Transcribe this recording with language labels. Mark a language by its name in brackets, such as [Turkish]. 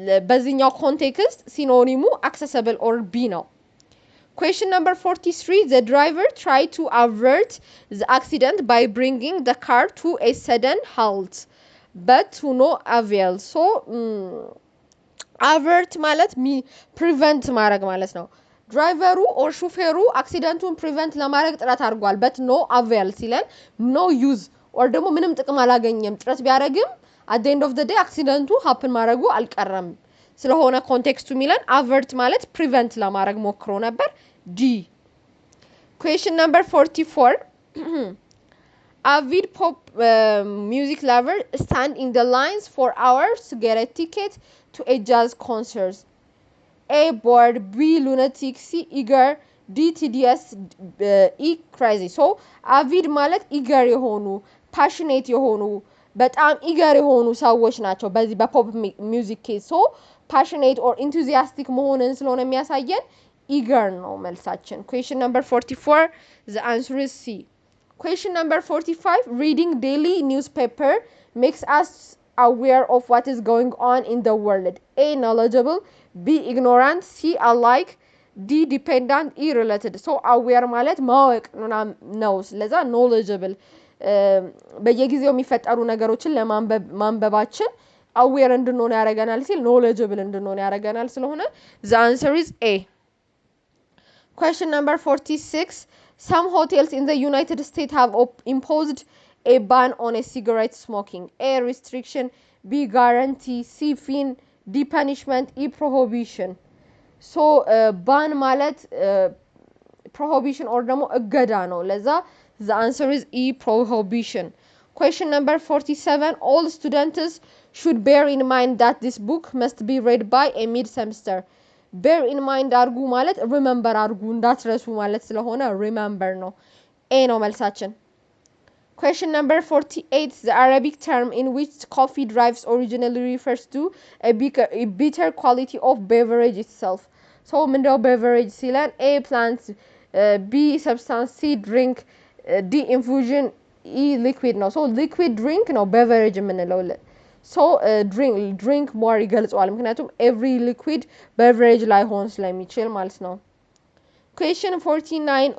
[Amharic] በዚህኛው ኮንቴክስት ሲኖኒሙ [English] accessible or B ነው። Question number 43. The driver tried to avert the accident by bringing the car to a sudden halt, but to no avail. [Amharic] So avert ማለት prevent ማድረግ ማለት ነው። ድራይቨሩ ኦር ሹፌሩ አክሲደንቱን ፕሪቨንት ለማድረግ ጥረት አድርጓል [English] but no avail [Amharic] ሲለን no use ኦር ደግሞ ምንም ጥቅም አላገኘም ጥረት ቢያደርግም [English] at the end of the day [Amharic] አክሲደንቱ ሀፕን ማድረጉ አልቀረም ስለሆነ ኮንቴክስቱ ሚለን avert ማለት prevent ለማድረግ ሞክሮ ነበር። D. [English] Question number 44. Avid pop music lover stand in the lines for hours to get a ticket to a jazz concert. A, bored, B, lunatic, C, eager, D, tedious, E, crazy. [Amharic] So avid ማለት eager የሆኑ passionate የሆኑ በጣም eager የሆኑ ሰዎች ናቸው በዚህ በፖፕ ሚውዚክ ኬዝ። ሶ passionate or enthusiastic መሆንን ስለሆነ የሚያሳየን eager ነው መልሳችን። [English] Question number 44. The answer is C. Question number 45. Reading daily newspaper makes us aware of what is going on in the world. A, knowledgeable, B, ignorant, C, alike, D, dependent, E, related. [Amharic] So aware ማለት ማወቅ ነው ስለዛ knowledgeable በየጊዜው የሚፈጠሩ ነገሮችን ለማንበባችን aware እንድንሆን ያደርገናል ሲል knowledgeable እንድንሆን ያደርገናል ስለሆነ [English] the answer is A. Question number 46. Some hotels in the United States have imposed a ban on a cigarette smoking. A, restriction, B, guarantee, C, fine, D, punishment, E, prohibition. So ban ማለት prohibition or [Amharic] ደግሞ እገዳ ነው ለዛ [English] the answer is E, prohibition. Question number 47. All students should bear in mind that this book must be read by a mid-semester. [Amharic] bear in mind አርጉ ማለት remember አርጉ እንዳትረሱ ማለት ስለሆነ remember ነው። A ነው መልሳችን። [English] Question number 48. The Arabic term in which coffee drives originally refers to a bitter quality of beverage itself. So ምንድነው beverage ሲለን A, plants, B, substance, C, drink, D, infusion, E, liquid ነው። So liquid drink ነው beverage የምንለው so drink more [Amharic] ይገልጸዋል ምክንያቱም [English] every liquid beverage [Amharic] ላይሆን ስለሚችል ማለት ነው። [English] Question 49.